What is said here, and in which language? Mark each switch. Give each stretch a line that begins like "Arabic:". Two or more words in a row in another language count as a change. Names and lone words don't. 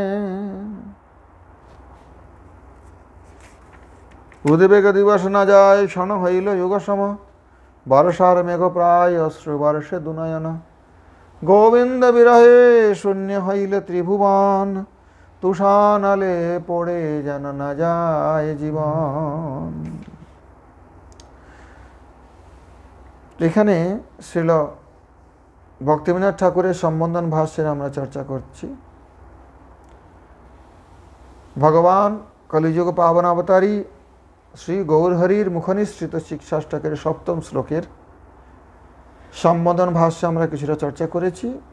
Bangla: উদ্বেগ দিবস না যায় ক্ষণ হইল যুগ সম বরষার মেঘ প্রায় অশ্রু বরষে দুনয়ন গোবিন্দ বিরহে শূন্য হইল ত্রিভুবন তুষানলে পোড়ে যেন না যায় জীবন। এখানে শ্রীল ভক্তিবিনোদ ঠাকুরের সম্বন্ধন ভাষ্যের আমরা চর্চা করছি। ভগবান কলিযুগ পাবন অবতারী শ্রী গৌরহরির মুখনিসৃত শিক্ষাষ্টকের সপ্তম শ্লোকের সম্বোধন ভাষ্য আমরা কিছুটা চর্চা করেছি।